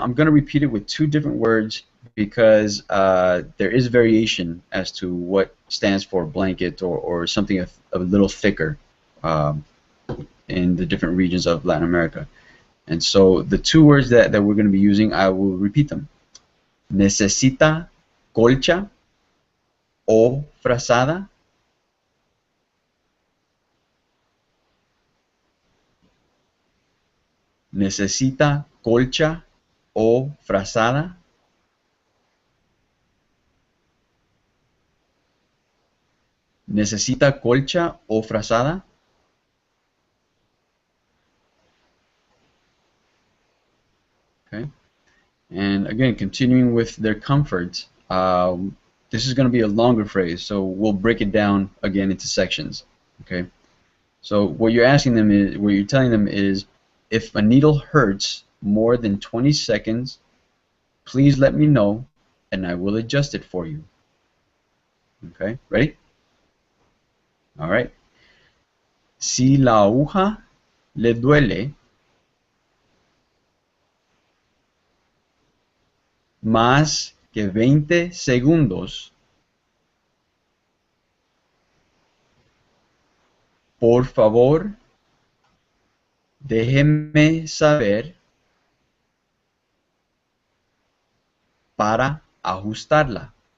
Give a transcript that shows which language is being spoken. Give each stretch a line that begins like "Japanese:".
English: I'm going to repeat it with two different words because there is variation as to what stands for blanket or something a little thicker in the different regions of Latin America. And so the two words that we're going to be using, I will repeat them.
Spanish: Necesita colcha o frazada. Necesita colcha o frazada. Necesita colcha o frazada.
English: Okay. And again, continuing with their comfort, this is going to be a longer phrase, so we'll break it down again into sections. Okay. So what you're asking them is, what you're telling them is, if a needle hurts more than 20 seconds, please let me know and I will adjust it for you. Okay, ready? All right.
Spanish: Si la aguja le duele más que 20 segundos, por favor, déjeme saber para ajustarla.